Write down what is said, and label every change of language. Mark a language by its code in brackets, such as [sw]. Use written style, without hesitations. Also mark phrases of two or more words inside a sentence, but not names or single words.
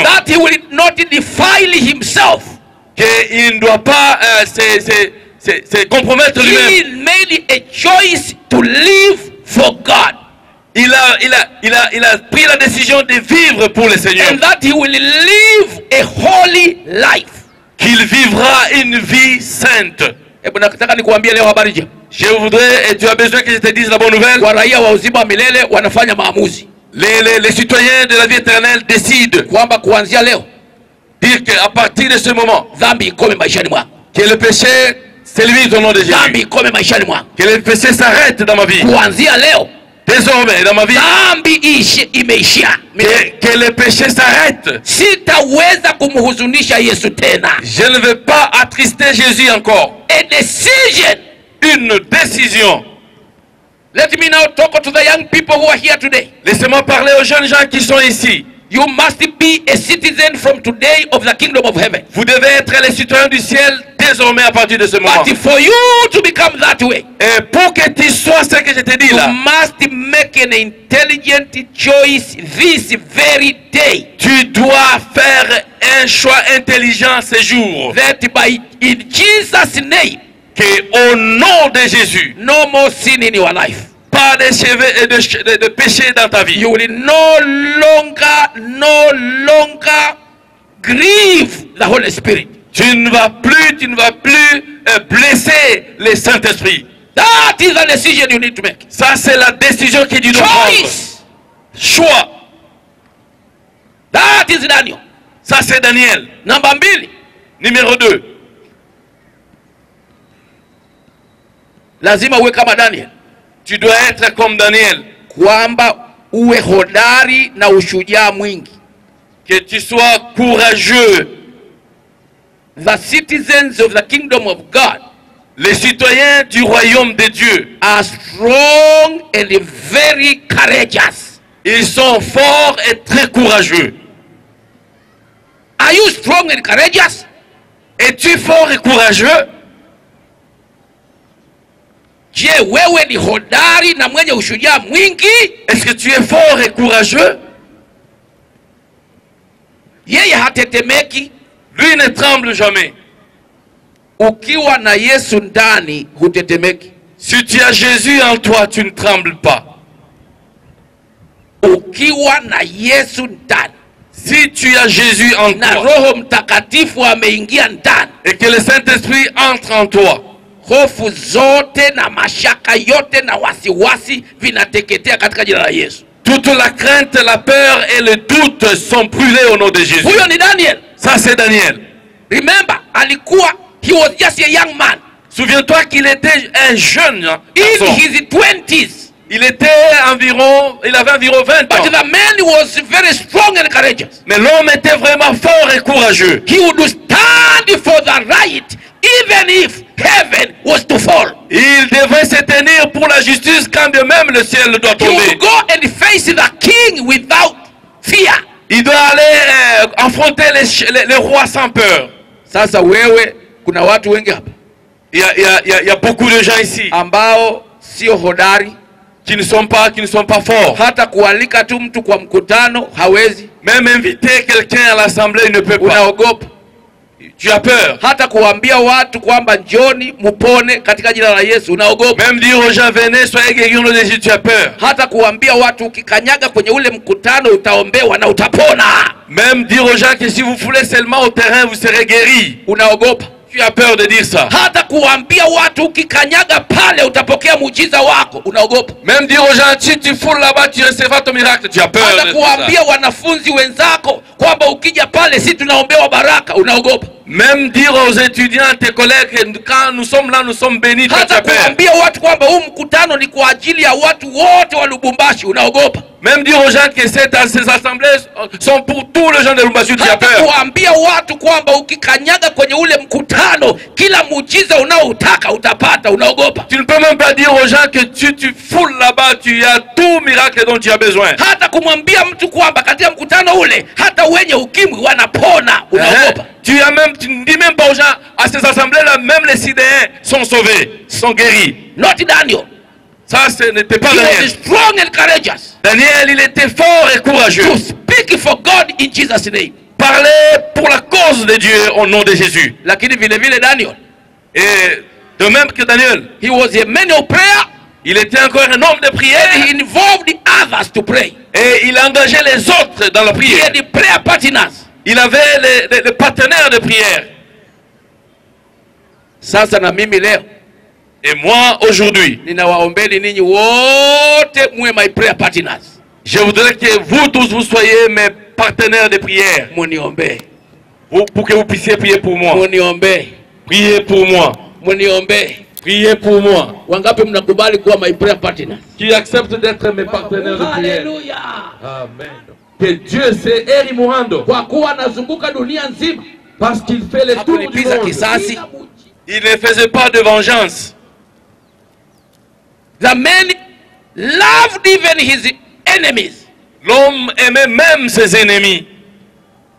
[en] That he will not defile himself. [fr] Qu'il ne doit pas se compromettre lui-même. [en] He made a choice to live for God. [fr] Il a pris la décision de vivre pour le Seigneur. [en] And that he will live a holy life. [fr] Qu'il vivra une vie sainte. Je voudrais, et tu as besoin que je te dise la bonne nouvelle. Les citoyens de la vie éternelle décident dire qu'à partir de ce moment, que le péché s'élimine au nom de Jésus. Que le péché s'arrête dans ma vie. Désormais, dans ma vie, que le péché s'arrête. Je ne veux pas attrister Jésus encore. Une décision. [en] Let me now talk to the young people who are here today. [fr] Laissez-moi parler aux jeunes gens qui sont ici. [en] You must be a citizen from today of the kingdom of heaven. [fr] Vous devez être les citoyens du ciel dès désormais à partir de ce moment. [en] But for you to become that way, [fr] Et pour que tu sois ce que je te dis [en] you [fr] là, [en] must make an intelligent choice this very day. [fr] tu dois faire un choix intelligent ce jour. [en] That by in Jesus' name, [fr] Que au nom de Jésus, [en] no more sin in your life. [fr] pas de cheveux et de péché dans ta vie. [en] You will no longer grieve the Holy Spirit. [fr] Tu ne vas plus blesser le Saint-Esprit. [en] That is the decision you need to make. [fr] Ça, c'est la décision que tu dois prendre. [en] Choice. [fr] Choix. [en] That is Daniel. [fr] Ça, c'est Daniel. [sw] Namba 2. [fr] Numéro 2. [sw] Lazima uwe kama Daniel. [fr] Tu dois être comme Daniel. [sw] Kwamba uwe hodari na ushujaa mwingi. [fr] Que tu sois courageux. [en] The citizens of the kingdom of God, [fr] Les citoyens du royaume de Dieu, [en] are strong and very courageous. [fr] ils sont forts et très courageux. [en] Are you strong and courageous? [fr] Es-tu fort et courageux? [sw] Je, wewe ni hodari na mwenye ushujaa mwingi? [fr] Est-ce que tu es fort et courageux? [sw] Yeye hatetemeki. [fr] Lui ne tremble jamais. [sw] Ukiwa na Yesu ndani hutetemeki. [fr] Si tu as Jésus en toi, tu ne trembles pas. [sw] Ukiwa na Yesu ndani, [fr] Si tu as Jésus en [sw] na [fr] toi [sw] Roho Mtakatifu ameingia ndani, [fr] et que le Saint-Esprit entre en toi, [sw] hofu zote na mashaka yote na wasiwasi vinateketea katika jina la Yesu. [fr] toute la crainte, la peur et le doute sont brûlés au nom de Jésus. [sw] Huyo ni Daniel. [fr] Ça, c'est Daniel. [en] Remember, he was just a young man. [fr] Souviens-toi qu'il était un jeune [en] In [fr] garçon. [en] his 20s. [fr] Il avait environ 20 [en] But [fr] ans. [en] the man was very strong and courageous. [fr] Mais l'homme était vraiment fort et courageux. [en] He would stand for the right even if heaven was to fall. [fr] Il devrait se tenir pour la justice quand bien même le ciel doit [en] He would [fr] tomber. [en] go and face the king without fear. [fr] Il doit aller affronter les rois sans peur. [sw] Sasa wewe, kuna watu wengi hapa [fr] Il y a beaucoup de gens ici [sw] ambao sio hodari, [fr] qui ne sont pas forts. [sw] hata kualika tu mtu kwa mkutano hawezi. Même inviter quelqu'un à l'assemblée, il ne peut pas. Unaogopa. [fr] Tu as peur. [sw] Hata kuambia watu kwamba njoni mupone katika jina la Yesu unaogopa. [fr] Même dire aux gens, venez, soyez guéris au nom de Jésus, tu as peur. [sw] Hata kuambia watu ukikanyaga kwenye ule mkutano utaombewa na utapona. [fr] Même dire aux gens que si vous foulez seulement au terrain, vous serez guéris. [sw] Unaogopa. [fr] Tu as peur de dire ça. [sw] Hata kuambia watu ukikanyaga pale utapokea muujiza wako unaogopa. [fr] Même dire aux gens, si tu foules là-bas, tu recevras ton miracle. Tu as peur [sw] Hata [fr] de [sw] kuambia [fr] ça. [sw] wanafunzi wenzako kwamba ukija pale si tunaombewa baraka unaogopa. [fr] Même dire aux étudiants, tes collègues, que quand nous sommes là, nous sommes bénis. Tu [sw] Hata [fr] as peur. [sw] kuambia watu kwamba huu mkutano ni kwa ajili ya watu wote wa Lubumbashi unaogopa. [fr] Même dire aux gens que ces assemblées sont pour tous les gens de Lubumbashi. Tu as [sw] Hata [fr] peur. [sw] kuambia watu kwamba ukikanyaga kwenye ule mkutano kila muujiza unaoutaka utapata unaogopa. [fr] Tu ne peux même pas dire aux gens que tu foules là-bas, tu as tout miracle dont tu as besoin. [sw] Hata kumwambia mtu kwamba katika mkutano ule hata wenye ukimwi wanapona unaogopa. [fr] Tu ne dis même pas aux gens, à ces assemblées-là, même les sidéens sont sauvés, sont guéris. [en] Not Daniel. [fr] Ça, ce n'était pas [en] He was [fr] Daniel. [en] strong and courageous [fr] Daniel, il était fort et courageux. [en] to speak for God in Jesus' name. [fr] Parler pour la cause de Dieu au nom de Jésus. [sw] Lakini vile vile Daniel, [fr] Et de même que Daniel, [en] he was a man of prayer [fr] il était encore un homme de [en] and [fr] prière [en] he involved others to pray. [fr] et il engageait les autres dans la [en] He [fr] prière. [en] had the prayer partners. [fr] Il avait les partenaires de prière. [sw] Sasa na mimi leo [fr] Et moi, aujourd'hui, [sw] ninawaombeni ninyi wote muwe [en] my prayer partners. [fr] je voudrais que vous tous, vous soyez mes partenaires de prière. [sw] Muniombee. [fr] Pour que vous puissiez prier pour moi. [sw] Muniombee. [fr] Priez pour moi. [sw] Muniombee. [fr] Priez pour moi. [sw] Wangapi mnakubali kuwa [en] my prayer partners? [fr] Qui accepte d'être mes partenaires de prière. [en] Hallelujah. [fr] Amen. Que Dieu c'est Eri Muhando. [sw] Kwa kuwa anazunguka dunia nzima. [fr] Parce qu'il fait le tour du [sw] Hakulipiza [fr] monde. [sw] kisasi. [fr] Il ne faisait pas de vengeance. [en] The man loved even his enemies. [fr] L'homme aimait même ses ennemis.